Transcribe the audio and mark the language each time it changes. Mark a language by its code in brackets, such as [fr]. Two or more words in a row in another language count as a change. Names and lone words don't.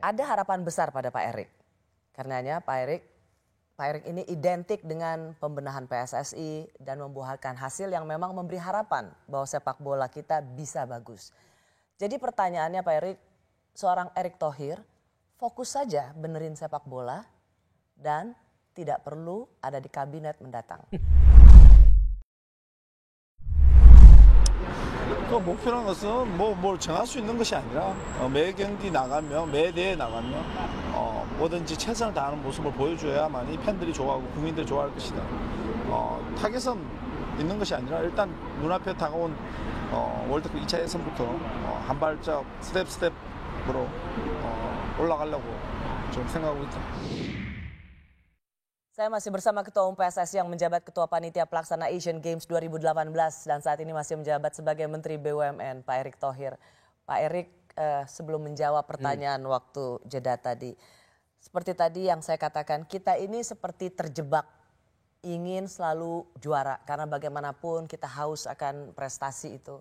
[id] Ada harapan besar pada Pak Erick. Karenanya Pak Erick ini identik dengan pembenahan PSSI dan membuahkan hasil yang memang memberi harapan bahwa sepak bola kita bisa bagus. Jadi pertanyaannya Pak Erick, seorang Erick Thohir fokus saja benerin sepak bola dan tidak perlu ada di kabinet mendatang. [ko] 그 목표라는 것은 뭘 정할 수 있는 것이 아니라 매 경기 나가면 매 대회 나가면 뭐든지 최선을 다하는 모습을 보여줘야만이 팬들이 좋아하고 국민들이 좋아할 것이다. 타겟은 있는 것이 아니라 일단 눈앞에 다가온 월드컵 2차 예선부터 한 발짝 스텝으로 올라가려고 좀 생각하고 있다. [id] Saya masih bersama Ketua Umum PSSI yang menjabat Ketua Panitia Pelaksana Asian Games 2018 dan saat ini masih menjabat sebagai Menteri BUMN, Pak Erick Thohir. Pak Erick, sebelum menjawab pertanyaan waktu jeda tadi, seperti tadi yang saya katakan, kita ini seperti terjebak ingin selalu juara karena bagaimanapun kita haus akan prestasi itu.